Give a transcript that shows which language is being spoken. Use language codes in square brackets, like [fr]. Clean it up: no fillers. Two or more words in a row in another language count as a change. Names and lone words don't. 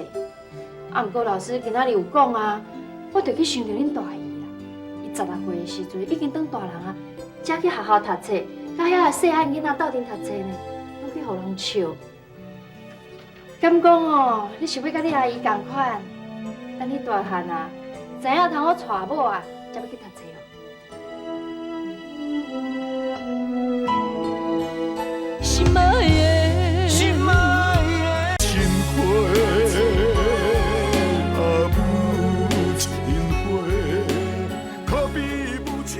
[nan] 啊，毋过老师今仔日有讲啊，我着去想着恁大姨啦。伊16岁的时阵已经当大人啊，才去学校读册，甲遐个细汉囡仔斗阵读册呢，拢去互人笑。敢讲哦，你想要甲你阿姨同款，等你大汉啊，知影通好娶某啊，才要去读册哦。心爱的心花，啊母亲花，可比母亲。